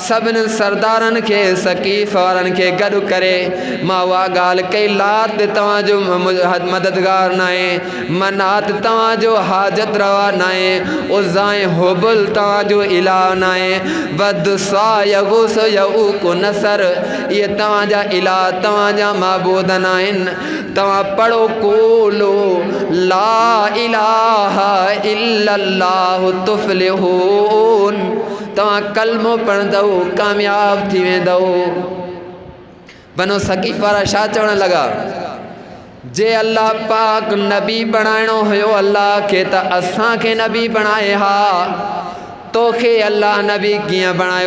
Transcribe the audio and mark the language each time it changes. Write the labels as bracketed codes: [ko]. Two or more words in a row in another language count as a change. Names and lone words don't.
[sd] सभिनी सरदारनि खे सकीफ़ वारनि खे गॾु करे मां उहा ॻाल्हि कई, लात तव्हांजो मददगार न आहे, मनात तव्हांजो हाजत रवा न आहे, उज़्ज़ा ऐं हुबल तव्हांजो इलाह न आहे, वद सा यगूस यऊक नसर इहे तव्हांजा इलाह, तव्हांजा माबूद न आहिनि। तव्हां पढ़ो [ar] قولوا لا إله إلا الله تفلحوا, [sd] तव्हां कलमो पढ़ंदव कामयाब थी वेंदव। बनो सकीफ़ वारा छा चवण लॻा, जे अल्लाह पाक नबी बणाइणो हुयो अल्लाह खे त असांखे नबी बणाए हा, तोखे अल्लाह नबी कीअं बणायो?